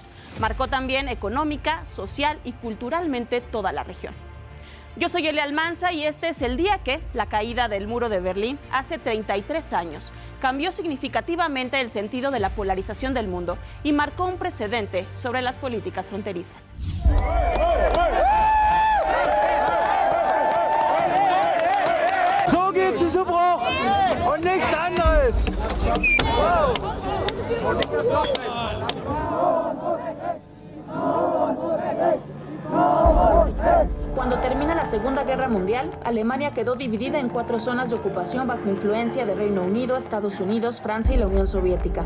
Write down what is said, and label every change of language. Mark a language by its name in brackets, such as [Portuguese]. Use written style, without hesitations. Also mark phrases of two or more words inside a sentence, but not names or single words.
[Spanish] Marcó también económica, social y culturalmente toda la región. Yo soy Elia Almanza y este es el día que la caída del Muro de Berlín, hace 33 años, cambió significativamente el sentido de la polarización del mundo y marcó un precedente sobre las políticas fronterizas. [German] So geht sie zu Bruch und nichts anderes. [Spanish] Cuando termina la Segunda Guerra Mundial, Alemania quedó dividida en 4 zonas de ocupación bajo influencia de Reino Unido, Estados Unidos, Francia y la Unión Soviética.